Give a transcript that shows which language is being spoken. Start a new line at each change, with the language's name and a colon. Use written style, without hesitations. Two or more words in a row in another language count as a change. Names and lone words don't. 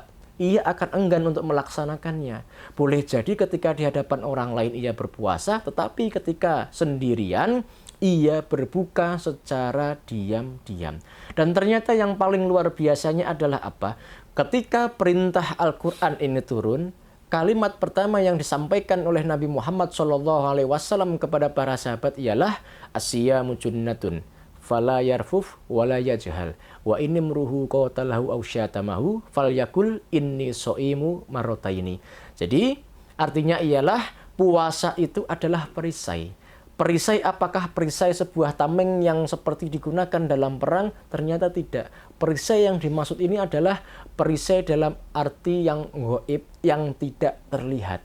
Indonesian: Ia akan enggan untuk melaksanakannya. Boleh jadi ketika di hadapan orang lain ia berpuasa, tetapi ketika sendirian, ia berbuka secara diam-diam. Dan ternyata yang paling luar biasanya adalah apa? Ketika perintah Al-Quran ini turun, kalimat pertama yang disampaikan oleh Nabi Muhammad SAW kepada para sahabat ialah
Arabic: الصيام جنة فلا يرفث ولا يجهل وإن امرؤ قاتله أو شاتمه فليقل إني صائم مرتين.
Indonesian: Jadi artinya ialah puasa itu adalah perisai. Perisai apakah perisai sebuah tameng yang seperti digunakan dalam perang? Ternyata tidak. Perisai yang dimaksud ini adalah perisai dalam arti yang ghaib, yang tidak terlihat.